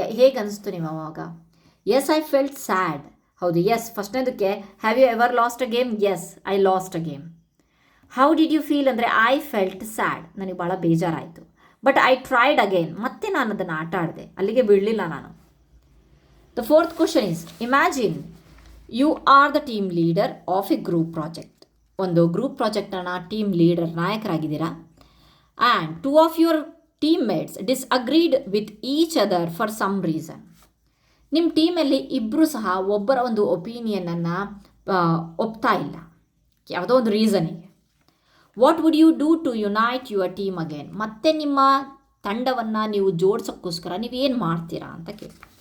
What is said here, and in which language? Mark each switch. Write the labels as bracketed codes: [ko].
[kn] ಹೇಗೆ ಅನಿಸ್ತು ನೀವು ಅವಾಗ? [en] Yes, I felt sad. [kn] ಹೌದು, [en] Yes ಫಸ್ಟ್ನೇದಕ್ಕೆ have you ever lost a game? Yes, I lost a game. How did you feel ಅಂದರೆ I felt sad, [kn] ನನಗೆ ಭಾಳ ಬೇಜಾರಾಯಿತು. [en] but I tried again, [kn] ಮತ್ತೆ ನಾನು ಅದನ್ನು ಆಟ ಆಡಿದೆ, ಅಲ್ಲಿಗೆ ಬಿಡಲಿಲ್ಲ ನಾನು. [en] The fourth question is, imagine you are the team leader of a group project. [kn] ಒಂದು group ಪ್ರಾಜೆಕ್ಟನ್ನು team leader ನಾಯಕರಾಗಿದ್ದೀರಾ. [en] And 2 of your teammates disagreed with each other for some reason. [kn] ನಿಮ್ಮ ಟೀಮಲ್ಲಿ ಇಬ್ಬರು ಸಹ ಒಬ್ಬರ ಒಂದು ಒಪಿನಿಯನನ್ನು ಒಪ್ತಾ ಇಲ್ಲ, ಯಾವುದೋ ಒಂದು ರೀಸನಿಗೆ. [en] What would you do to unite your team again? [kn] ಮತ್ತೆ ನಿಮ್ಮ ತಂಡವನ್ನು ನೀವು ಜೋಡ್ಸೋಕ್ಕೋಸ್ಕರ ನೀವು ಏನು ಮಾಡ್ತೀರಾ ಅಂತ ಕೇಳಿ.